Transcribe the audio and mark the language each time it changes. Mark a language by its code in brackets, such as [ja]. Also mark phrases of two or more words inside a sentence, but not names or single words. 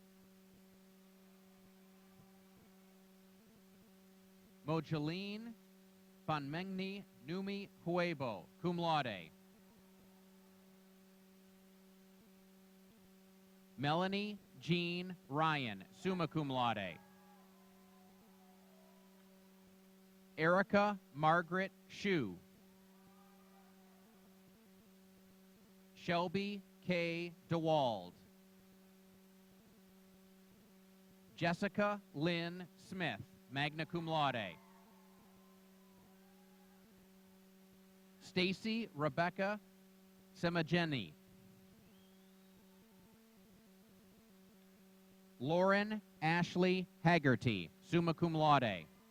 [en] Mojaline Fanmengni Numi Huebo, [la] cum laude. [en] Melanie Jean Ryan, [la] summa cum laude. [en] Erica Margaret Shue. Shelby K. DeWald. Jessica Lynn Smith, [la] magna cum laude. [en] Stacy Rebecca Semageni. Lauren Ashley Haggerty, [la] summa cum laude.